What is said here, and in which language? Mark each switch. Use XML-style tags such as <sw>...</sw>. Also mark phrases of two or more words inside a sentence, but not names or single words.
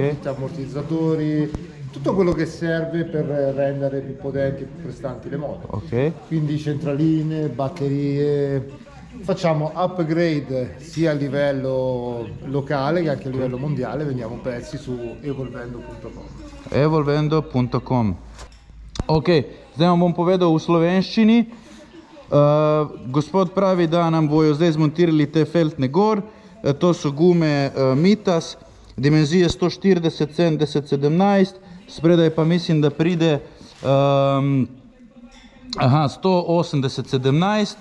<it>kit ammortizzatori, tutto quello che serve per rendere più potenti e più prestanti le moto. Ok. Quindi centraline, batterie, facciamo upgrade sia a livello locale che anche a livello mondiale, vendiamo pezzi su evolvendo.com. Evolvendo.com.</it> <sl>Ok, zdaj vam bom povedal v slovenščini. Gospod pravi, da nam bojo zdaj zmontirali te feltne gor. To so gume Mitas, dimenzije 140, 70, 17. Spredaj pa mislim, da pride 180, 17.</sl>